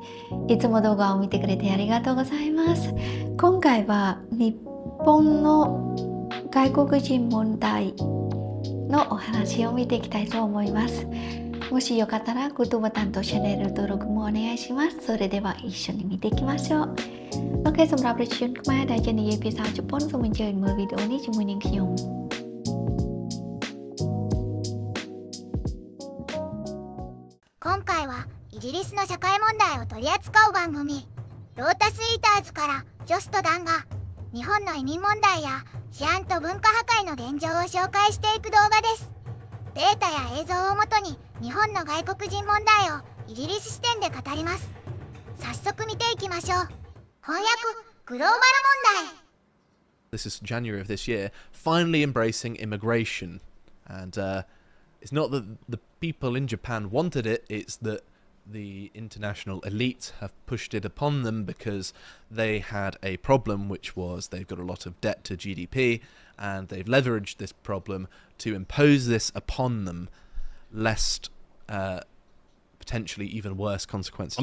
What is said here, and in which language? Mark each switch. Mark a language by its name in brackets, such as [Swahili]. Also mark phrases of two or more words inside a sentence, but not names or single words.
[Japanese] いつも動画を見てくれてありがとうございます。今回は日本の外国人問題のお話を見ていきたいと思います。もしよかったらグッドボタンとチャンネル登録もお願いします。それでは一緒に見ていきましょう。 [Khmer] OK សម្រាប់ប្រជាជនខ្មែរដែលជានិយាយភាសាជប៉ុនសូមអញ្ជើញមើលវីដេអូនេះជាមួយនឹងខ្ញុំ [Japanese] 今回はイギリスの社会問題を取り扱う番組ロータスイーターズからジョスとダンが日本の移民問題や治安と文化破壊の現状を紹介していく動画です。データや映像をもとに日本の外国人問題をイギリス視点で語ります。早速見ていきましょう。翻訳グローバル問題。 [English] This is January of this year, finally embracing immigration. And it's not that the people in Japan wanted it, it's that the international elite have pushed it upon them because they had a problem, which was they've got a lot of debt to GDP, and they've leveraged this problem to impose this upon them, lest potentially even worse consequences.